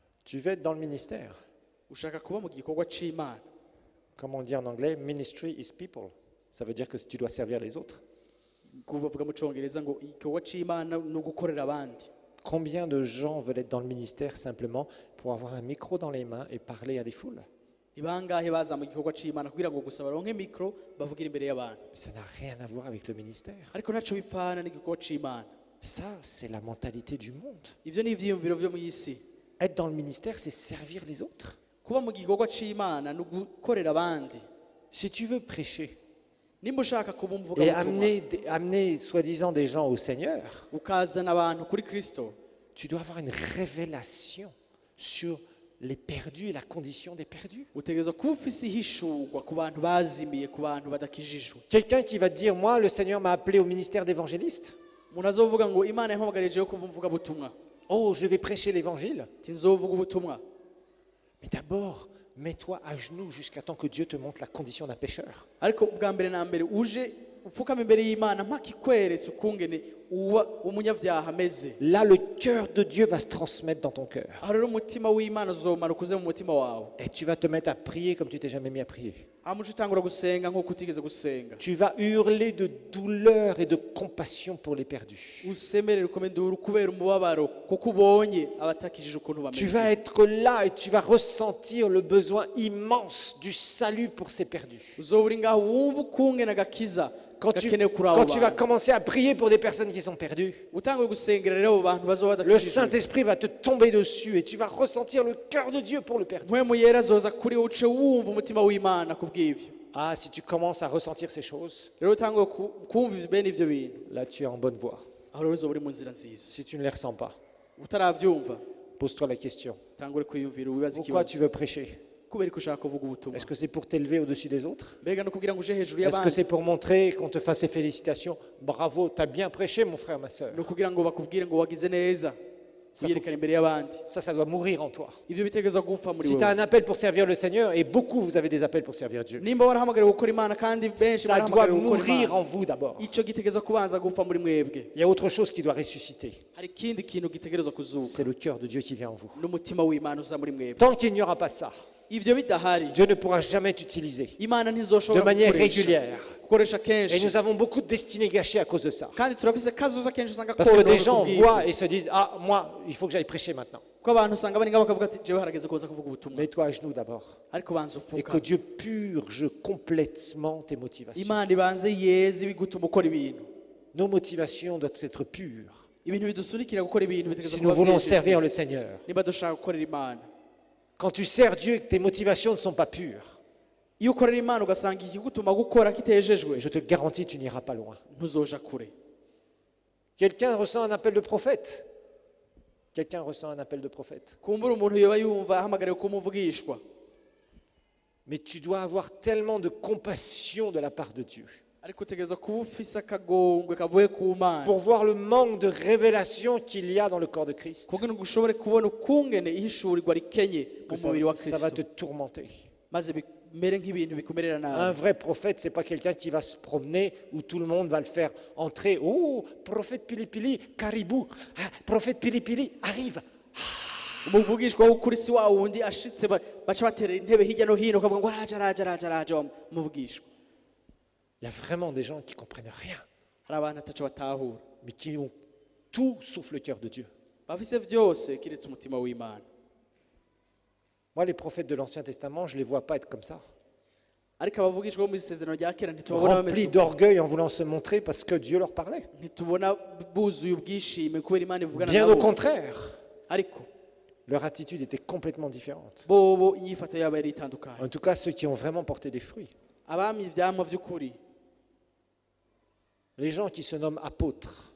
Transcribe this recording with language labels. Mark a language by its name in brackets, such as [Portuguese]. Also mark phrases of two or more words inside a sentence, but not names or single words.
[French] Tu veux être dans le ministère. [Rundi] ushaka kuba mu gikorwa c'Imana. [French] Comme on dit en anglais, [English] ministry is people. [French] Ça veut dire que tu dois servir les autres. [Rundi] Kuvuga mu Congereza ngo igikorwa c'Imana ni ugukorera abandi. [French] Combien de gens veulent être dans le ministère simplement pour avoir un micro dans les mains et parler à des foules? [Rundi] Ni bangahe baza mu gikorwa c'Imana kugira ngo gusa baronke mikro bavugira imbere y'abantu. [French] Ça n'a rien à voir avec le ministère. [Rundi] Ariko ntaco bipfana n'igikorwa c'Imana. [French] Ça, c'est la mentalité du monde. [Rundi] Ivyo ni ivyiyumviro vyo mw'isi. [French] Être dans le ministère, c'est servir les autres. [Rundi] Kuba mu gikorwa c'Imana ni ugukorera abandi. [French] Si tu veux prêcher [Rundi] Nimba ushaka kuba [French] et [Rundi] umuvugabutumwa [French] amener soi-disant des gens au Seigneur, [Rundi] ukazana abantu kuri Kristo, [French] tu dois avoir une révélation sur les perdus et la condition des perdus. [Rundi] utegerezwa kuba ufise ihishurwa ku bantu bazimiye, ku bantu badakijijwe. [French] Quelqu'un qui va te dire, moi, le Seigneur m'a appelé au ministère d'évangéliste. [Rundi] Umuntu azovuga ngo Imana yampamagarijeho kuba umuvugabutumwa, [French] Oh, je vais prêcher l'évangile. [Rundi] ati nzovuga ubutumwa. [French] Mais d'abord, mets-toi à genoux jusqu'à temps que Dieu te montre la condition d'un pécheur. [Rundi] Ariko bwa mbere na mbere uje upfukama imbere y'Imana mpaka ikweretse ukungene uba umunyabyaha ameze. [French] Là, le cœur de Dieu va se transmettre dans ton cœur. [Rundi] Aho rero umutima w'Imana uzomanuka uze mu mutima wawe. [French] Et tu vas te mettre à prier comme tu t'es jamais mis à prier. [Rundi] Amuca utangura gusenga nk'uko utigeze gusenga. [French] Tu vas hurler de douleur et de compassion pour les perdus. [Rundi] Usemerere ukomendura kubera umubabaro kuko ubonye abatakijije ukuntu [French] Tu [Rundi] bameze. [French] vas être là et tu vas ressentir le besoin immense du salut pour ces perdus. [Rundi] Uzoba uri ngaho wumva ukungene agakiza [French] Quand [Rundi] gakenewe kuri abo [French] tu vas [Rundi] bantu. [French] commencer à prier pour des personnes qui sont perdues, [Rundi] Utanguye gusengera rero abo bantu bazoba [French] le [Rundi] badakijije. [French] Saint-Esprit va te tomber dessus et tu vas ressentir le cœur de Dieu pour le perdu. [Rundi] Mpwemu yera azoza kuri wowe uce wumva umutima w'Imana kubw'ivyo. [French] Ah, si tu commences à ressentir ces choses, [Rundi] Rero utanguye kumva bene ivyo bintu, [French] là tu es en bonne voie. [Rundi] aho rero uzoba uri mu nzira nziza. [French] Si tu ne les ressens pas, [Rundi] Utaravyumva [French] pose-toi la question. [Rundi] utangure kwiyumvira wibaza [French] Pourquoi [Rundi] ikibazo. [French] tu veux prêcher? [Rundi] Kubera ko ushaka kuvuga ubutumwa. [French] Est-ce que c'est pour t'élever au-dessus des autres? [Rundi] Mbega no kugira ngo uje hejuru [French] Est-ce que [Rundi] y'abandi? [French] c'est pour montrer qu'on te fasse ces félicitations? Bravo, tu as bien prêché, mon frère, ma soeur. [Rundi] No kugira ngo bakubwire ngo wagize neza. Wiyerekane imbere y'abandi. [French] Ça doit mourir en toi. [Rundi] Ivyo bitegerezwa gupfa muri [French] Si tu as [Rundi] wewe. [French] un appel pour servir le Seigneur, et beaucoup vous avez des appels pour servir Dieu, [Rundi] Nimba warahamagariwe gukora Imana kandi benshi [French] ça doit [Rundi] barahamagariwe gukora [French] mourir [Rundi] Imana. [French] en vous d'abord. [Rundi] Ico gitegerezwa kubanza gupfa muri mwebwe. [French] Il y a autre chose qui doit ressusciter. [Rundi] Hari ikindi kintu gitegerezwa kuzuka. [French] C'est le cœur de Dieu qui vient en vous. [Rundi] N'umutima w'Imana uza muri mwebwe. [French] Tant qu'il n'y aura pas ça, [Rundi] Ivyo bidahari, [French] Dieu ne pourra jamais t'utiliser [Rundi] Imana [French] de [Rundi] ntizoshobora [French] manière [Rundi] kugukoresha. [French] régulière. [Rundi] Gukoresha [French] Et [Rundi] kenshi. [French] nous avons beaucoup de destinées gâchées à cause de ça. [Rundi] Kandi turafise kazoza kenshi usanga [French] Parce que [Rundi] konona [French] des gens [Rundi] kubw'ivyo. [French] voient et se disent, ah, moi, il faut que j'aille prêcher maintenant. [Rundi] Ko abantu usanga bari ngaho bakavuga ati jewe harageze kuza kuvuga ubutumwa. [French] Mets-toi à genoux d'abord. [Rundi] Ariko banza [French] Et que [Rundi] upfuka. [French] Dieu purge complètement tes motivations. [Rundi] Imana ibanze yeze bigutuma ukora ibintu. [French] Nos motivations doivent être pures. [Rundi] Ibintu bidusunikira gukora ibintu bitegeza [French] Si nous voulons servir le Seigneur. [Rundi] niba dushaka gukorera Imana. [French] Quand tu sers Dieu et que tes motivations ne sont pas pures, [Rundi] Iyo ukorera Imana ugasanga ikigutuma gukora kitejejwe, [French] je te garantis, tu n'iras pas loin. [Rundi] ntuzoja kure. [French] Quelqu'un ressent un appel de prophète. Quelqu'un ressent un appel de prophète. [Rundi] Kumbura umuntu yoba yumva ahamagariwe kumuvugishwa. [French] Mais tu dois avoir tellement de compassion de la part de Dieu [Rundi] Ariko utegereza kuba ufise akagongwe kavuye ku Mana. [French] pour voir le manque de révélation qu'il y a dans le corps de Christ. [Rundi] Kugira ngo ushobore kubona ukungene ihishurirwa rikenye [French] Que [Rundi] mu mubiri wa [French] ça va te [Rundi] Kristo. [French] tourmenter. [Rundi] Maze bimere nk'ibintu bikumerera [French] Un [Rundi] nabi. [French] vrai prophète, c'est pas quelqu'un qui va se promener où tout le monde va le faire entrer. Oh, prophète Pilipili, caribou. Ah, prophète Pilipili, arrive. [Rundi] Umuvugishwa w'ukuri si wa wundi ashitse baca batera intebe hirya no hino ukavuga ngo araje umuvugishwa. [French] Il y a vraiment des gens qui comprennent rien, [Rundi] Hari abantu ataco batahura. [French] mais qui ont tout sauf le cœur de Dieu. [Rundi] Bafise vyose kiretse umutima w'Imana. [French] Moi, les prophètes de l'Ancien Testament, je ne les vois pas être comme ça. [Rundi] Ariko abavugishwa bo mu isezerano rya kera ntitubabona [French] Remplis [Rundi] bameze [French] d'orgueil en voulant se montrer parce que Dieu leur parlait. [Rundi] ntitubona buzuye ubwishime kubera Imana ivugana [French] Bien au [Rundi] nabo. [French] contraire, [Rundi] Ariko [French] leur attitude était complètement différente. [Rundi] bobo inyifato yabo yari itandukanye. [French] En tout cas, ceux qui ont vraiment porté des fruits. [Rundi] Abami ivyamwa vy'ukuri, [French] Les gens qui se nomment apôtres.